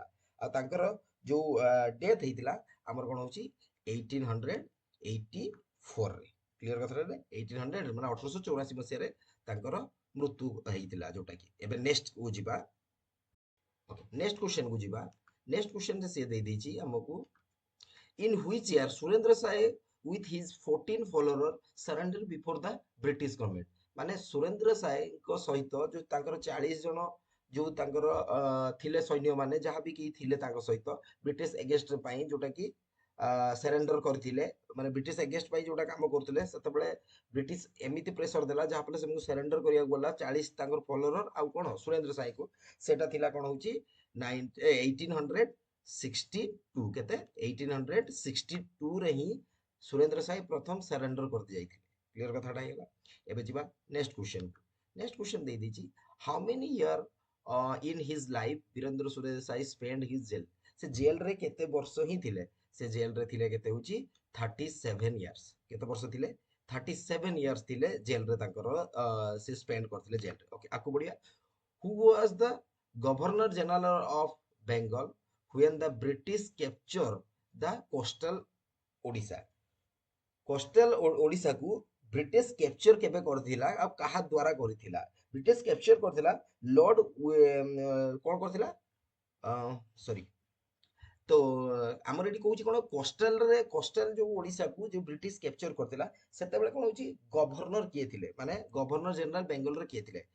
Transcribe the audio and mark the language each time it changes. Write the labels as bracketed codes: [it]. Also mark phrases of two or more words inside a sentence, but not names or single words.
[or] ଆଉ ତାଙ୍କର ଯୋଉ ଡେଥ ହେଇଥିଲା ଆମର କଣ ହଉଛି 1884 ରେ। କ୍ଲିୟର କଥାରେ 1800 ମାନେ 1884 ମସିହାରେ ତାଙ୍କର ମୃତ୍ୟୁ ହେଇଥିଲା, ଯୋଉଟା କି। ଏବେ ନେକ୍ସଟ କୁ ଯିବା। [en] next question [or] କୁ ଯିବା। [en] next question [or] ରେ ସେ ଦେଇ ଦେଇଛି ଆମକୁ, [en] in which year ସୁରେନ୍ଦ୍ର ସାଏ with his 14 follower surrendered before the British government। [or] ମାନେ ସୁରେନ୍ଦ୍ର ସାଏଙ୍କ ସହିତ ଯୋଉ ତାଙ୍କର 40 ଜଣ ଯୋଉ ତାଙ୍କର ଥିଲେ ସୈନ୍ୟ ମାନେ, ଯାହା ବି କେହି ଥିଲେ ତାଙ୍କ ସହିତ [en] British against [or] ପାଇଁ, ଯୋଉଟା କି ସରେଣ୍ଡର କରିଥିଲେ ମାନେ [en] British against [or] ପାଇଁ ଯୋଉଟା କାମ କରୁଥିଲେ ସେତେବେଳେ ବ୍ରିଟିଶ ଏମିତି ପ୍ରେସର ଦେଲା ଯାହାଫଳରେ ସେମାନଙ୍କୁ ସରେଣ୍ଡର କରିବାକୁ ଗଲା 40 ତାଙ୍କର ଫଲୋଅର ଆଉ କଣ ସୁରେନ୍ଦ୍ର ସାଏଙ୍କୁ। ସେଟା ଥିଲା କଣ ହଉଛି 1862 କେତେ 1862 ରେ ହିଁ ସୁରେନ୍ଦ୍ର ସାଏ ପ୍ରଥମ ସରେଣ୍ଡର କରିଦି ଯାଇଥିଲେ। କ୍ଲିୟର କଥାଟା ହେଇଗଲା। ଏବେ ଯିବା [en] next question. next question [or] ଦେଇ ଦେଇଛି [en] how many year in his life [or] ବୀରେନ୍ଦ୍ର ସୁରେନ୍ଦ୍ର ସାଏ [en] spent his jail। [or] ସେ ଜେଲ ରେ କେତେ ବର୍ଷ ହିଁ ଥିଲେ? ସେ ଜେଲ ରେ ଥିଲେ କେତେ ହଉଛି 37 ଇୟର୍ସ। କେତେ ବର୍ଷ ଥିଲେ? 37 ଇୟର୍ସ ଥିଲେ ଜେଲ ରେ ତାଙ୍କର ସେ ସ୍ପେଣ୍ଡ କରିଥିଲେ ଜେଲ ରେ। ଓକେ ଆକୁ ବଢିଆ। [en] Who was the Governor General of Bengal when the British captured the coastal Odisha। [or] କୋଷ୍ଟାଲ ଓଡିଶାକୁ [en] British capture [or] କେବେ କରିଥିଲା ଆଉ କାହା ଦ୍ଵାରା କରିଥିଲା? [en] British capture [or] କରିଥିଲା ଲର୍ଡ କଣ କରିଥିଲା ସରି ତ ଆମର ଏଠି କହୁଛି କଣ କୋଷ୍ଟାଲ ଯୋଉ ଓଡିଶାକୁ ଯୋଉ [en] British capture [or] କରିଥିଲା ସେତେବେଳେ କଣ ହଉଛି ଗଭର୍ଣ୍ଣର କିଏ ଥିଲେ ମାନେ [en] governor general [or] ବେଙ୍ଗଲର କିଏ ଥିଲେ?